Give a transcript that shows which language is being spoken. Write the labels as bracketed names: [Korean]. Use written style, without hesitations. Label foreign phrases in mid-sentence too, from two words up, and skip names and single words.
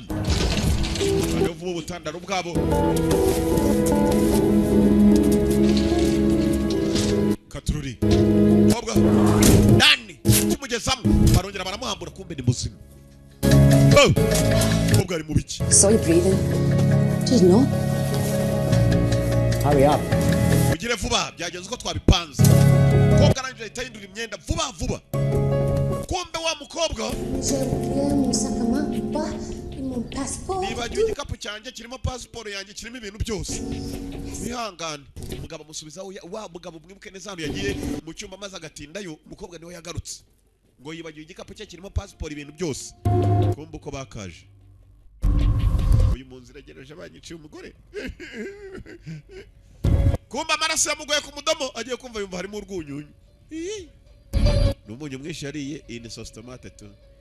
[Kinyarwanda] Bano vuba ubutandaro bwabo. Katururi. Mukobwa nani kimugezamo barongera baramuhambura kumbe ni muzima. Mukobwa ari mu biki? [English] Saw you breathing. Did you know? Hurry up. [Kinyarwanda] Ugire vuba byagenze uko twabipanze. Mukobwa arangije ahita yindura imyenda vuba. Kumbe wa mukobwa [French] J'ai oublié mon sac à main, et mon passeport. [Kinyarwanda] nibagiwe igikapu cyanjye kirimo passport yanjye kirimo ibintu byose. Bihangane. Umugabo amusubizaho wa mugabo mwibuke neza hano yagiye mu cyumba maze agatindayo umukobwa niwe yagarutse. ngo yibagiwe igikapu cye kirimo passport ibintu byose kumbe uko bakaje uyu munsi iragereje banyiciye umugore kumbe amaraso yamugoye ku mudomo agiye kumva yumva harimo urwunyunyu n'umunyu mwinshi yariye ini [French] sauce tomate [Kinyarwanda] tu